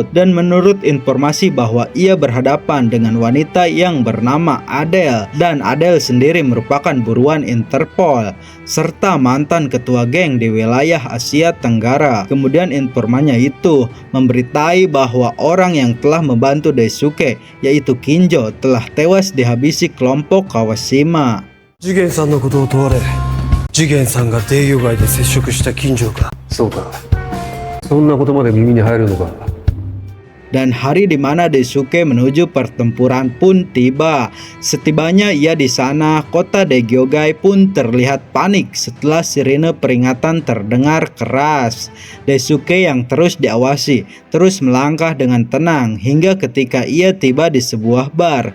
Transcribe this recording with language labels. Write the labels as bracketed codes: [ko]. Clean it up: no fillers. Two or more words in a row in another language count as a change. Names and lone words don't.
[id] Dan menurut informasi bahwa ia berhadapan dengan wanita yang bernama Adele, dan Adele sendiri merupakan buruan Interpol serta mantan ketua geng di wilayah Asia Tenggara. Kemudian informannya itu memberitai bahwa orang yang telah membantu Daisuke, yaitu Kinjo, telah tewas dihabisi kelompok Kawashima. [ja] 次元さんのことを問われ、次元さんがデイヨ街で接触した近所か。そうか。そんなことまで耳に入るのか。 [id] Dan hari di mana Daisuke menuju pertempuran pun tiba. Setibanya ia di sana, kota Daigyogai pun terlihat panik setelah sirine peringatan terdengar keras. Daisuke yang terus diawasi, terus melangkah dengan tenang hingga ketika ia tiba di sebuah bar.